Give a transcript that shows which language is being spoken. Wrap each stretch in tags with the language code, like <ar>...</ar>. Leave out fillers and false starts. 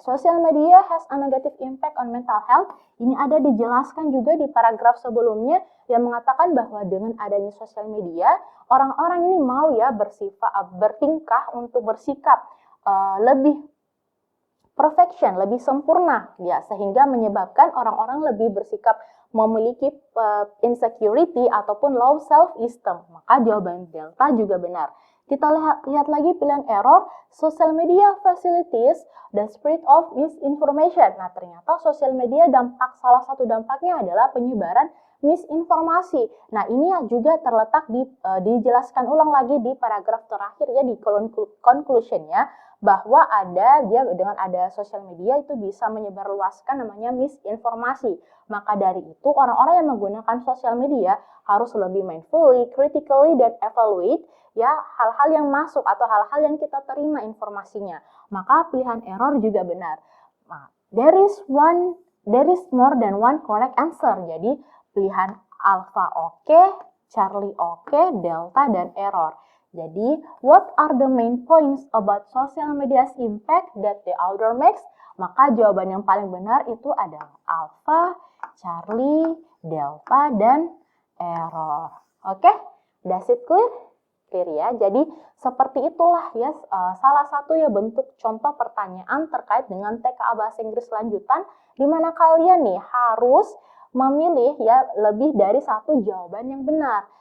<en>Social media has a negative impact on mental health.</en> <id>Ini ada dijelaskan juga di paragraf sebelumnya yang mengatakan bahwa dengan adanya sosial media, orang-orang ini mau ya bertingkah untuk bersikap lebih perfection, lebih sempurna ya, sehingga menyebabkan orang-orang lebih bersikap memiliki insecurity ataupun</id> <en>low self-esteem.</en> <id>Maka jawaban delta juga benar. Kita lihat lagi pilihan error,</id> <en>social media facilities the spread of misinformation.</en> <id>Nah, ternyata sosial media salah satu dampaknya adalah penyebaran misinformasi. Nah, ini juga terletak dijelaskan ulang lagi di paragraf terakhir ya, di conclusion-nya, bahwa dengan ada sosial media itu bisa menyebarluaskan namanya misinformasi. Maka dari itu orang-orang yang menggunakan sosial media harus lebih mindfully, critically, dan evaluate ya hal-hal yang masuk atau hal-hal yang kita terima informasinya. Maka pilihan error juga benar.</id> <en>Nah, there is more than one correct answer.</en> <id>Jadi pilihan alpha oke, Charlie oke, delta, dan error.</id> <en>Jadi, what are the main points about social media's impact that the author makes?</en> <id>Maka jawaban yang paling benar itu adalah alpha, Charlie, delta, dan error. Oke,</id> <en>does it clear?</en> <id>Clear ya. Jadi, seperti itulah ya salah satu ya bentuk contoh pertanyaan terkait dengan TKA Bahasa Inggris lanjutan, di mana kalian nih harus memilih ya lebih dari satu jawaban yang benar.</id>